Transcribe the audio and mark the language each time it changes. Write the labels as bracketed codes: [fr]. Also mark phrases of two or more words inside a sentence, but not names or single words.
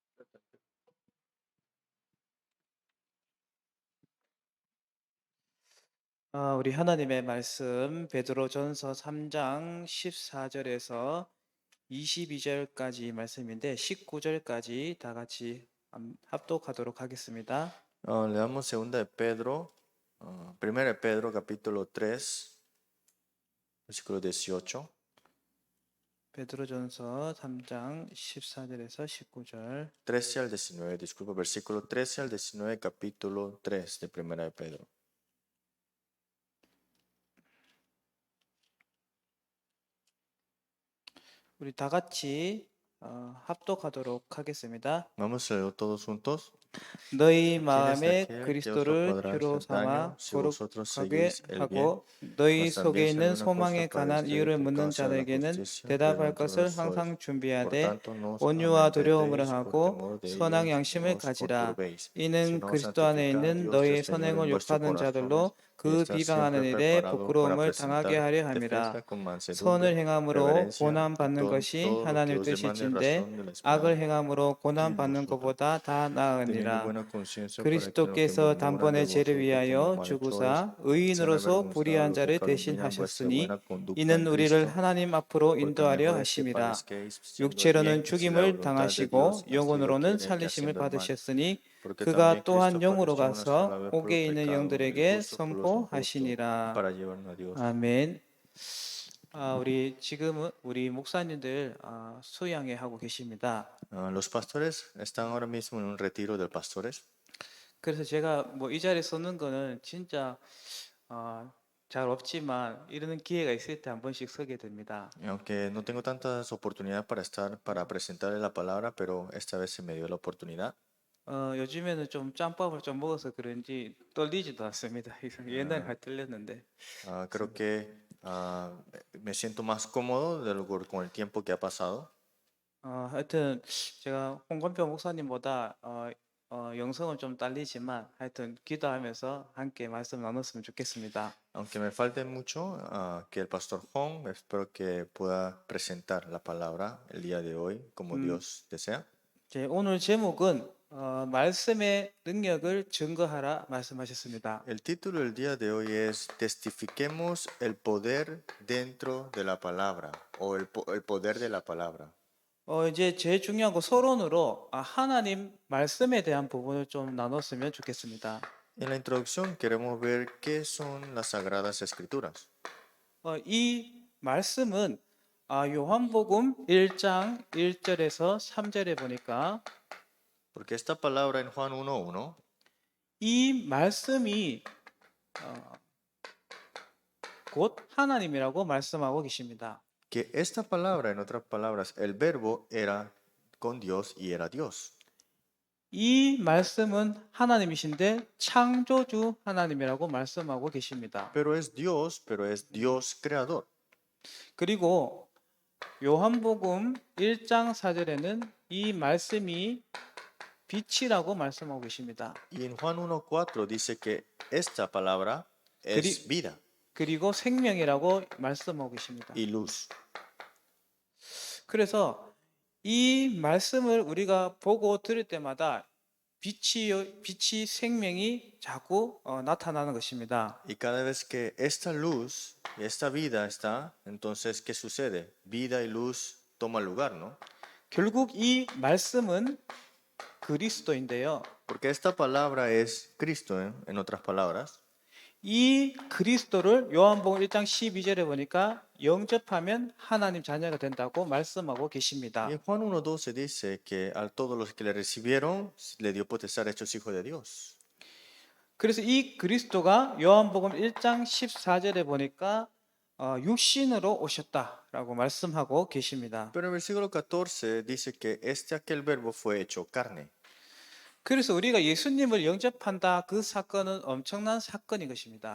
[ko] 우리 하나님의 말씀 베드로전서 3장 14절에서 22절까지 말씀인데 19절까지 다 같이 합독하도록 하겠습니다. [es] Leamos segunda de Pedro, primera de Pedro capítulo 3, versículo 18. [ko] 베드로전서 3장 14절에서 19절. [es] 13 al 19, disculpa, versículo 13 al 19, capítulo 3 de primera de Pedro. [ko] 우리 다 같이 합독하도록 하겠습니다. [es] Vamos a leer todos juntos. [ko] 너희 [es] ¿Quién es [ko] 마음에 [es] aquel que os [ko] 그리스도를 [es] podrá [ko] 주로 [es] hacer daño [ko] 삼아 [es] si vosotros [ko] 거룩하게 [es] seguís el bien? [ko] 하고 너희 [es] Mas [ko] 속에 [es] también si [ko] 있는 [es] alguna cosa [ko] 소망에 관한 [es] padece [ko] 이유를 [es] por [ko] 묻는 [es] causa de la [ko] 자들에게는 [es] justicia, [ko] 대답할 [es] delante de [ko] 것을 [es] los sois. [ko] 항상 [es] Por [ko] 준비하되 [es] tanto, no os [ko] 온유와 두려움으로 [es] amedrentéis por [ko] 하고 [es] temor de [ko] 선한 [es] ellos, [ko] 양심을 [es] ni os [ko] 가지라. [es] conturbéis, [ko] 이는 [es] sino [ko] 그리스도 안에 [es] santificad a [ko] 있는 [es] Dios [ko] 너희의 [es] del Señor en [ko] 선행을 [es] vuestros [ko] 욕하는 자들로 [es] corazones, y [ko] 그 [es] estar [ko] 비방하는 [es] siempre [ko] 일에 [es] preparado para [ko] 부끄러움을 당하게 [es] presentar [ko] 하려 [es] defensa [ko] 함이라. [es] con mansedumbre, [ko] 선을 행함으로 [es] reverencia [ko] 고난 [es] y [ko] 받는 것이 [es] todo lo que [ko] 하나님의 [es] os demande [ko] 뜻일진데 [es] razón de la [ko] 악을 [es] esperanza. [ko] 행함으로 고난 [es] Y [ko] 받는 [es] vosotros, [ko] 것보다 다 [es] teniendo [ko] 나으니라. [es] buena conciencia para que los que [ko] 그리스도께서 [es] murmuran de [ko] 단번에 죄를 [es] vosotros como [ko] 위하여 [es] malhechores [ko] 죽으사 [es] sean [ko] 의인으로서 [es] avergonzados [ko] 불의한 [es] los que [ko] 자를 [es] calumnian vuestra buena [ko] 대신하셨으니 [es] conducta en [ko] 이는 우리를 [es] Cristo, [ko] 하나님 앞으로 [es] porque [ko] 인도하려 [es] mejor es que [ko] 하심이라. [es] padezcáis siendo el [ko] 육체로는 [es] bien, si la [ko] 죽임을 [es] voluntad de Dios [ko] 당하시고 [es] así lo [ko] 영혼으로는 [es] quiere, que [ko] 살리심을 [es] haciendo el mal. [ko] 받으셨으니 [es] Porque también [ko] 그가 또한 [es] Cristo [ko] 영으로 [es] padeció una sola [ko] 가서 [es] vez por los [ko] 옥에 있는 [es] pecados, el [ko] 영들에게 [es] justo por los injustos, [ko] 선포하시니라. [es] para llevarnos a Dios. [ko] 아멘. 우리 지금은 우리 목사님들 수양회 하고 계십니다. [es] Los pastores están ahora mismo en un retiro de pastores. [ko] 그래서 제가 뭐 이 자리에 서는 거는 진짜 잘 없지만 이러는 기회가 있을 때 한 번씩 서게 됩니다. [es] Y aunque no tengo tantas oportunidades para estar, para presentarles la palabra, pero esta vez se me dio la oportunidad. [ko] 요즘에는 좀 짬밥을 좀 먹어서 그런지 떨리지도 않습니다. 옛날에 많이 떨렸는데. [es] Creo que me siento más cómodo con el tiempo que ha pasado. [ko] 하여튼 제가 홍건표 목사님보다 영성은 좀 딸리지만 하여튼 기도하면서 함께 말씀 나눴으면 좋겠습니다. [es] Aunque me falte mucho, que el pastor Hong, espero que pueda presentar la palabra el día de hoy como Dios desea. [ko] 오늘 제목은 말씀의 능력을 증거하라 말씀하셨습니다. [es] El título del día de hoy es Testifiquemos el poder dentro de la palabra o el poder de la palabra. [ko] 이제 제일 중요한 거 서론으로 하나님 말씀에 대한 부분을 좀 나눴으면 좋겠습니다. [es] En la introducción queremos ver qué son las Sagradas Escrituras. [ko] 이 말씀은 요한복음 1장 1절에서 3절에 보니까 [es] Porque esta palabra en Juan 1:1 [ko] 이 말씀이 곧 하나님이라고 말씀하고 계십니다. [es] que esta palabra, en otras palabras, el verbo era con Dios y era Dios. [ko] 이 말씀은 하나님이신데 창조주 하나님이라고 말씀하고 계십니다. [es] Pero es Dios creador. [ko] 그리고 요한복음 1장 4절에는 이 말씀이 빛이라고 말씀하고 계십니다. [es] Y en Juan 1:4 dice que esta palabra es vida [ko] 그리고 생명이라고 말씀하고 계십니다. [es] y luz. [ko] 그래서 이 말씀을 우리가 보고 들을 때마다 빛이 생명이 자꾸 나타나는 것입니다. [es] Y cada vez que esta luz y esta vida está, entonces, ¿qué sucede? Vida y luz toman lugar, ¿no? [ko] 결국 이 말씀은 그리스도인데요. [es] Porque esta palabra es Cristo, en otras palabras. [ko] 이 그리스도를 요한복음 1장 12절에 보니까 영접하면 하나님 자녀가 된다고 말씀하고 계십니다. [es] Y en Juan 1:12 dice que a todos los que le recibieron le dio potestad hechos hijos de Dios. [ko] 그래서 이 그리스도가 요한복음 1장 14절에 보니까 육신으로 오셨다라고 말씀하고 계십니다. [es] Pero en el versículo 14 dice que aquel verbo fue hecho carne. [ko] 그래서 우리가 예수님을 영접한다 그 사건은 엄청난 사건인 것입니다.